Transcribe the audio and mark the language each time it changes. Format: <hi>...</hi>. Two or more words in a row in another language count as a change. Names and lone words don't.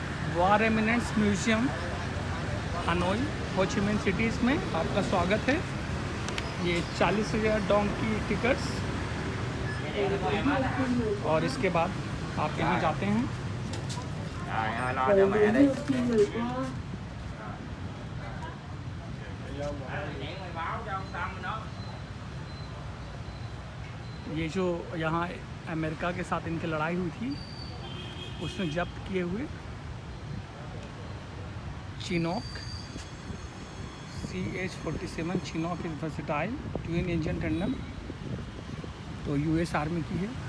<hi>वार रेमिनेंट्स म्यूजियम हनोई हो ची मिन सिटीज़ में आपका स्वागत है। ये 40,000 डोंग की टिकट्स और इसके बाद आप यहाँ जाते हैं।</hi> <vi>Rồi lo cho mẹ đi.</vi> <hi>ये जो यहाँ अमेरिका के साथ इनकी लड़ाई हुई थी उसमें जब्त किए हुए चिनोक CH-47 चिनोक</hi> <en>is versatile twin engine tandon,</en> <hi>तो US आर्मी की है।</hi>